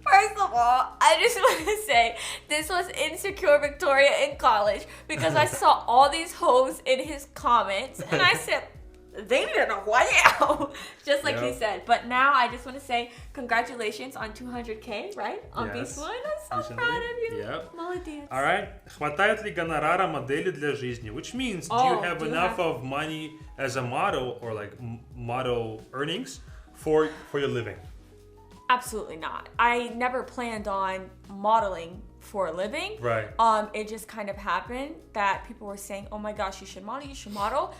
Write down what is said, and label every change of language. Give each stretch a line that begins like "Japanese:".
English: First of all, I just want to say this was insecure Victoria in college because I saw all these hoes in his comments, and I said, they need a wow, just like he said. But now I just want to say congratulations on 200K, right? On yes. B1. I'm so proud of you. Yep.
Russian: Молодец.
English: All right.
Russian: Хватает ли гонорара модели для жизни?
English: Which means, do you have enough of money as a model or like model earnings for your living? Absolutely not. I never planned on modeling for a living. Right. It just kind of happened that people were saying, oh my gosh, you should model.